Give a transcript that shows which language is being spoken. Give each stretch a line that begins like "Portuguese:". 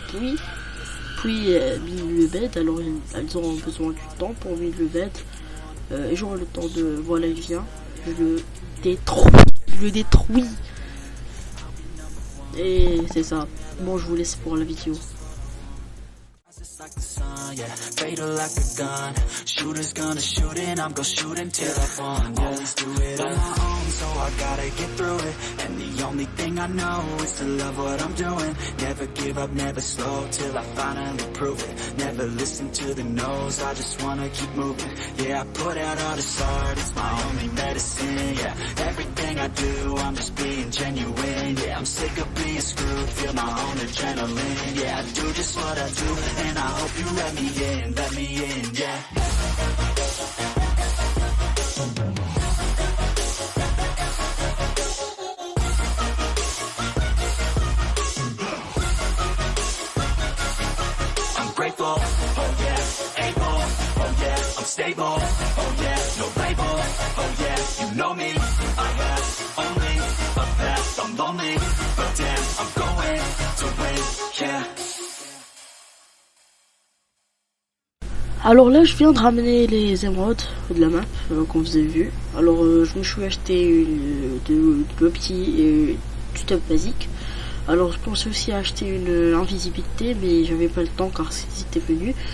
French: Puis mine le bed, alors elles auront besoin du temps pour mine le bed. Et j'aurai le temps de... Voilà, il vient. Je le détruis. Et c'est ça. Bon, je vous laisse pour la vidéo.
English: Like the sun, yeah, fatal like a gun. Shooters gonna shoot and I'm gonna shoot until I fall. Always do it on my own, so I gotta get through it. And the only thing I know is to love what I'm doing. Never give up, never slow, till I finally prove it. Never listen to the no's, I just wanna keep moving. Yeah, I put out all this art, it's my only medicine. Yeah, everything I do, I'm just being genuine. Yeah, I'm sick of being screwed, feel my own adrenaline. Yeah, I do just what I do, and I hope you let me in, yeah. I'm grateful, oh yeah, able, oh yeah, I'm stable, oh yeah, no label, oh yeah, you know me, I have only a past, I'm lonely, but damn, I'm going to win, yeah.
French: Alors là, je viens de ramener les émeraudes de la map, comme vous avez vu. Alors, je me suis acheté de l'opti et du stuff basique. Alors, je pensais aussi acheter une invisibilité, mais j'avais pas le temps car c'était venu.